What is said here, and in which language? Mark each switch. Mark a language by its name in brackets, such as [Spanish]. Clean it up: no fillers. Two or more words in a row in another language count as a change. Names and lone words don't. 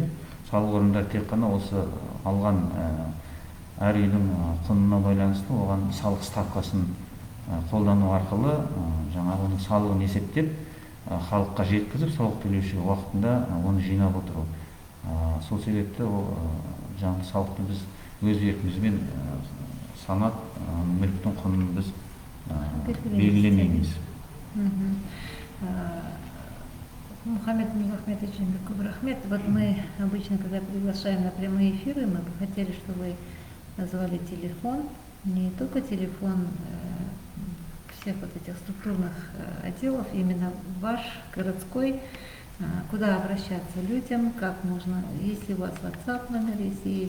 [Kazakh] Салық орындары тек қана осы алған әр үйдің құнына байланысты оған салық ставкасын қолдану арқылы жаңағы оның салығын есептеп халыққа жеткізіп, салық төлеуші уақытында оны жинап отыру. Сол себепті жаңағы салықты біз өз еркімізбен санап, мүліктің құнын біз белгілемейміз. Мухаммед Мирзахметович, рахмет. [Russian] Вот мы обычно, когда приглашаем на прямые эфиры, мы бы хотели, чтобы вы назвали телефон, не только телефон всех вот этих структурных отделов, именно ваш городской куда обращаться людям, как можно, если у вас WhatsApp номер, если есть.